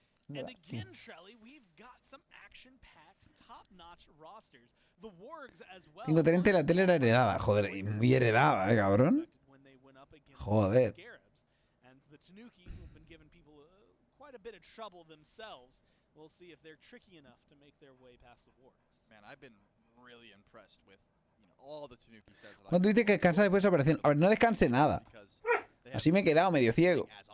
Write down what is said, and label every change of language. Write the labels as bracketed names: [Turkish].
[English] And again, Trelly, we've got some action-packed, top-notch rosters. The Wargs as well. [Spanish] 530 la tele era heredada, joder, y muy heredada, cabrón. Joder. [English] And the Tanuki have been giving people quite a bit of trouble themselves. We'll see if they're tricky enough to make their way past the Wargs. Man, I've been really impressed with all the Tanuki sets. [Spanish] Cuando dices que descansa después de esa operación, a ver, no descanse nada. Así me he quedado medio ciego.